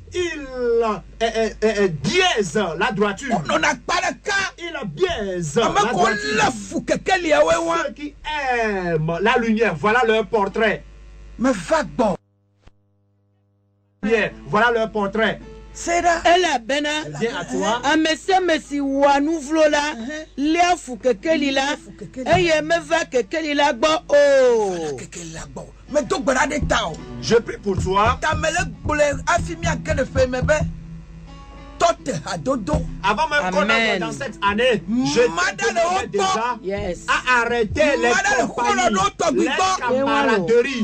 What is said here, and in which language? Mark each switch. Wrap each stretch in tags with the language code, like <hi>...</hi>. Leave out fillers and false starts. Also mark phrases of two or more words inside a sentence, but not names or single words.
<fr>Il biaise la droiture. Il biaise la droiture. Ceux qui aiment la lumière, voilà leur portrait. Voilà leur portrait.</fr> <ee>Ela bena amesi wa nu vlo la lia fu kekeli la eye me va kekeli la gbo o.</ee> <fr>Je prie pour toi. Avant même qu'on entre dans cette année, je te déjà à arrêter les compagnies, les camaraderies.</fr>